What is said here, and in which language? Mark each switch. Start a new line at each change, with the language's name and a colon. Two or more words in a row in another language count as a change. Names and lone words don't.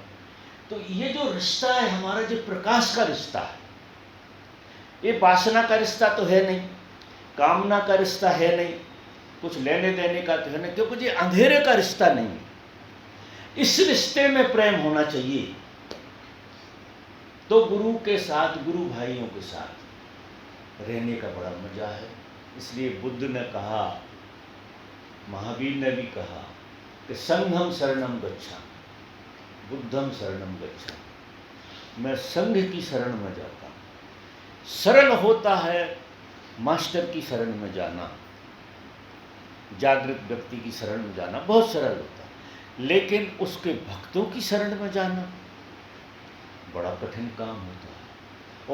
Hindi: तो ये जो रिश्ता है हमारा, जो प्रकाश का रिश्ता है, ये वासना का रिश्ता तो है नहीं, कामना का रिश्ता है नहीं, कुछ लेने देने का तो है नहीं, क्योंकि ये अंधेरे का रिश्ता नहीं है। इस रिश्ते में प्रेम होना चाहिए। तो गुरु के साथ, गुरु भाइयों के साथ रहने का बड़ा मजा है। इसलिए बुद्ध ने कहा, महावीर ने भी कहा कि
Pali: संघम शरणम गच्छामि, बुद्धम शरणम गच्छामि।
Hindi: मैं संघ की शरण में जाता हूँ। सरल होता है मास्टर की शरण में जाना, जागृत व्यक्ति की शरण में जाना बहुत सरल होता है, लेकिन उसके भक्तों की शरण में जाना बड़ा कठिन काम होता है।